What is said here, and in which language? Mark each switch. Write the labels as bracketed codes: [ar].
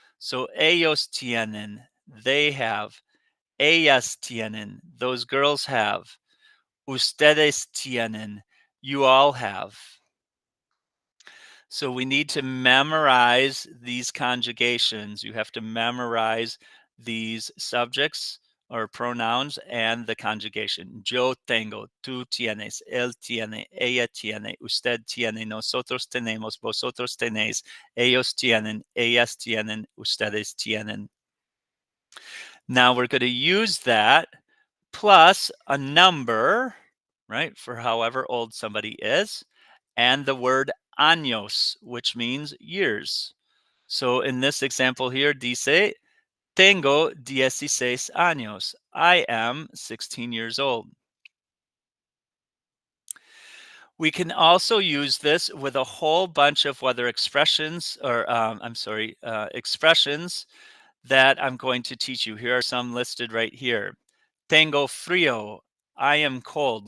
[en] So [es] ellos tienen, [en] they have. [es] Ellas tienen, [en] those girls have. [es] Ustedes tienen, [en] you all have. So we need to memorize these conjugations. You have to memorize these subjects or pronouns and the conjugation. [es] Yo tengo, tú tienes, él tiene, ella tiene, usted tiene, nosotros tenemos, vosotros tenéis, ellos tienen, ellas tienen, ustedes tienen. [en] Now we're going to use that plus a number, right, for however old somebody is, and the word años, which means years. So in this example here, [es] dice, tengo 16 años. [en] I am 16 years old. We can also use this with a whole bunch of whether expressions or, expressions that I'm going to teach you. Here are some listed right here. [es] Tengo frío. [en] I am cold.